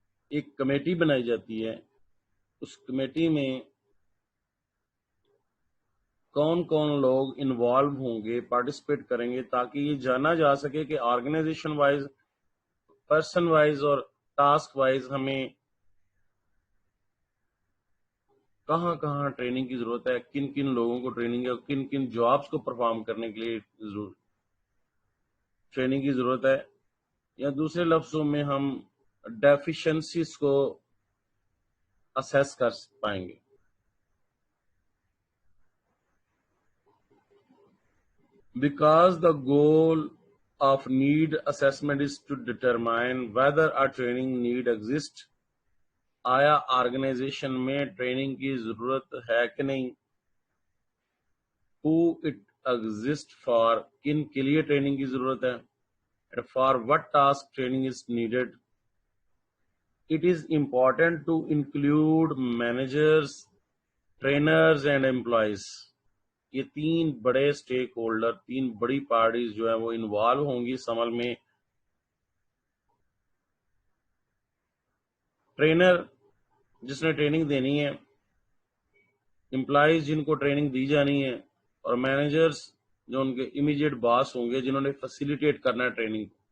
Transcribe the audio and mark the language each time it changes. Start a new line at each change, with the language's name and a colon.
Urdu: ایک کمیٹی بنائی جاتی ہے، اس کمیٹی میں کون کون لوگ انوالو ہوں گے، پارٹیسپیٹ کریں گے، تاکہ یہ جانا جا سکے کہ آرگنائزیشن وائز، پرسن وائز اور ٹاسک وائز ہمیں کہاں کہاں ٹریننگ کی ضرورت ہے، کن کن لوگوں کو ٹریننگ ہے، کن کن جابس کو پرفارم کرنے کے لیے ٹریننگ کی ضرورت ہے. یا دوسرے لفظوں میں ہم ڈیفیشنسیز کو اسیس کر پائیں گے.
English: Because the goal of need assessment is to determine whether a training need exists.
Urdu: آیا آرگنائزیشن میں ٹریننگ کی ضرورت ہے کہ نہیں؟
English: Who it exists for،
Urdu: کن کے لیے ٹریننگ کی ضرورت ہے؟
English: For what task training is needed. It is important to include managers, trainers and employees.
Urdu: یہ تین بڑے سٹیک ہولڈر، تین بڑی پارٹیز جو ہیں وہ انوالو ہوں گی اس عمل میں. ٹرینر جس نے ٹریننگ دینی ہے، امپلائیز جن کو ٹریننگ دی جانی ہے، اور مینیجرز جو ان کے امیڈیٹ باس ہوں گے جنہوں نے فیسیلیٹیٹ کرنا ہے ٹریننگ.